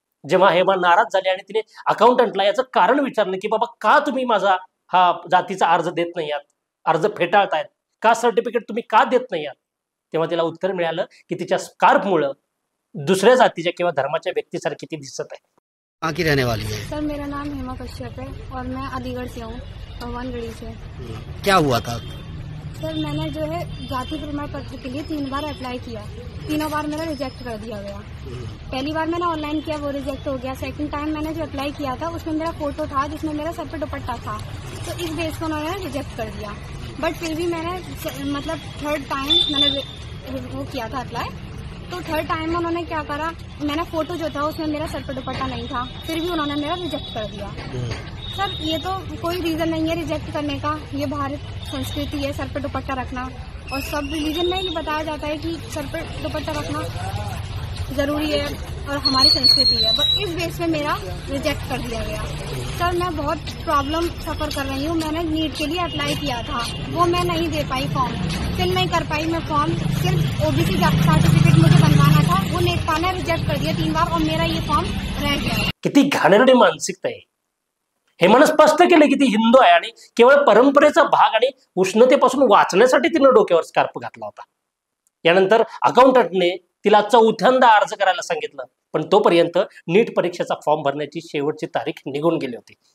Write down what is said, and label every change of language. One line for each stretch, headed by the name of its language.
Marathi: जेव्हा हेमा नाराज झाली आणि तिने अकाउंटंटला याचं कारण विचारलं की बाबा का तुम्ही माझा हा जातीचा अर्ज देत नाही आहात, अर्ज फेटाळतायत, कास्ट सर्टिफिकेट तुम्ही का देत नाही आहात, तेव्हा तिला उत्तर मिळालं की तिच्या स्कार्फमुळे दुसऱ्या जातीच्या किंवा धर्माच्या व्यक्तीसारखी ती दिसत आहे।
Hindi: कहाँ की रहने वाली है? सर, मेरा नाम हेमा कश्यप है और मैं अलीगढ़ से हूँ, भगवानगढ़ी से। क्या हुआ था? सर, मैंने जो है जाति प्रमाण पत्र के लिए 3 बार अप्लाई किया, तीनों बार मेरा रिजेक्ट कर दिया गया। पहली बार मैंने ऑनलाइन किया, वो रिजेक्ट हो गया। सेकंड टाइम मैंने जो अप्लाई किया था उसमें मेरा फोटो था जिसमें मेरा सर पे दुपट्टा था, तो इस बेस को उन्होंने रिजेक्ट कर दिया। बट फिर भी मैंने मतलब 3rd टाइम मैंने वो किया था अप्लाई, तो 3rd टाइम में उन्होंने क्या करा, मैंने फोटो जो था उसमें मेरा सर पे दुपट्टा नहीं था, फिर भी उन्होंने मेरा रिजेक्ट कर दिया। सर, ये तो कोई रीजन नहीं है रिजेक्ट करने का, ये भारत संस्कृति है सर पे दुपट्टा रखना, और सब रिलीजन में ही बताया जाता है कि सर पे दुपट्टा रखना जरूरी है और हमारी संस्कृति है, बट इस बेस पे मेरा रिजेक्ट कर दिया गया। सर, मैं बहुत प्रॉब्लम सफर कर रही हूँ। मैंने नीट के लिए अप्लाई किया था, वो मैं नहीं दे पाई फॉर्म, फिर नहीं कर पाई मैं फॉर्म। सिर्फ ओबीसी सर्टिफिकेट मुझे बनवाना था, वो लेखपाल ने रिजेक्ट कर दिया 3 बार और मेरा ये फॉर्म रह गया।
Marathi: किती घाणेरडी मानसिकता आहे। हेमानं स्पष्ट केलं की ती हिंदू आहे आणि केवळ परंपरेचा भाग आणि उष्णतेपासून वाचण्यासाठी तिनं डोक्यावर स्कार्फ घातला होता। यानंतर अकाउंटंटने तिला 4थ्यांदा अर्ज करायला सांगितलं, पण तोपर्यंत नीट परीक्षेचा फॉर्म भरण्याची शेवटची तारीख निघून गेली होती।